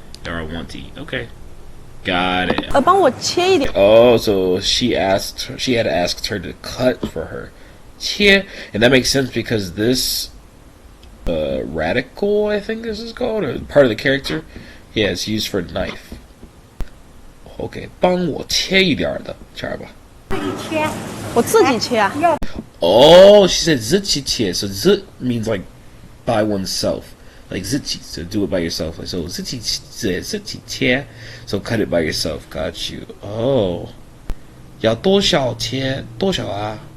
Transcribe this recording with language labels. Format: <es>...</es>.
<en>Or I want to eat. Okay. Got it.</en> <zh>帮我切一点。</zh> <en>Oh, so she had asked her to cut for her. 切, and that makes sense because this radical, I think this is called, or part of the character, yeah, it's used for knife.</en> <zh>Okay, 帮我切一点的，这样吧。我自己切啊。</zh> <en>Oh, she said</en> <zh>自己切,</zh> <en>so 自 means like by oneself. Like 自己, so do it by yourself. Like, so</en> <zh>自己切,</zh> <en>so cut it by yourself. Got you. Oh.</en> <zh>要多少切多少啊?</zh>